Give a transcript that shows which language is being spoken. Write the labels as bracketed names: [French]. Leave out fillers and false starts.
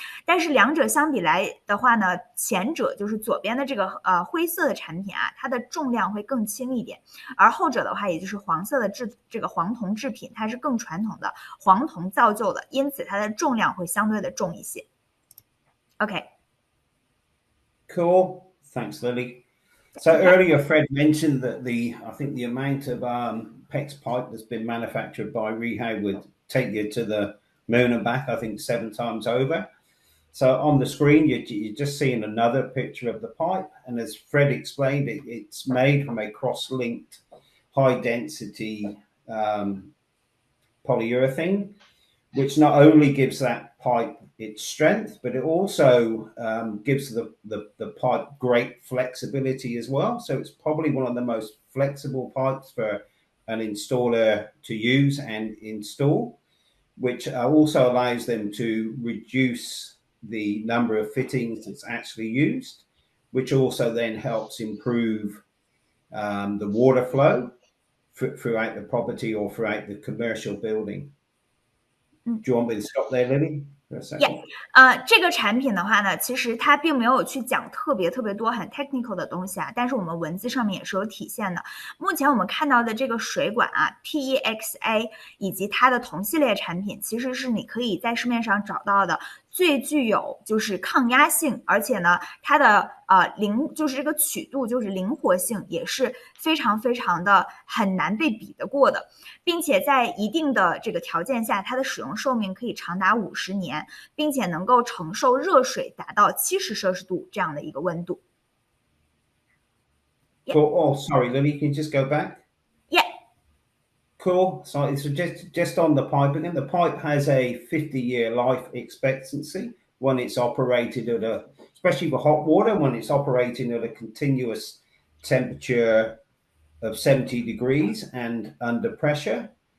[Chinese] 但是两者相比来的话呢，前者就是左边的这个灰色的产品它的重量会更轻一点，而后者的话，也就是黄色的这个黄铜制品，它是更传统的黄铜造就的，因此它的重量会相对的重一些。 [English] Okay. Cool. Thanks, Lily. So earlier, Fred mentioned that I think the amount of PEX pipe that's been manufactured by REHAU would take you to the moon and back, I think 7 times over. So on the screen, you're just seeing another picture of the pipe. And as Fred explained, it's made from a cross-linked high-density polyurethane, which not only gives that pipe its strength, but it also gives the pipe great flexibility as well. So it's probably one of the most flexible pipes for an installer to use and install, which also allows them to reduce the number of fittings that's actually used, which also then helps improve the water flow throughout the property or throughout the commercial building. Do you want me to stop there, Lily? Yeah. [Chinese] 这个产品的话呢，其实它并没有去讲特别多很 technical 的东西但是我们文字上面也是有体现的。目前我们看到的这个水管PEXA 以及它的同系列产品，其实是你可以在市面上找到的最具有就是抗压性，而且呢，它的就是这个曲度就是灵活性也是非常的很难被比得过的，并且在一定的这个条件下，它的使用寿命可以长达50年，并且能够承受热水达到70摄氏度这样的一个温度。 [English] Oh, sorry, Lily, can you just go back? Yeah. Cool. So it's just on the pipe again. The pipe has a 50-year life expectancy when it's operated at especially for hot water, when it's operating at a continuous temperature of 70 degrees and under pressure.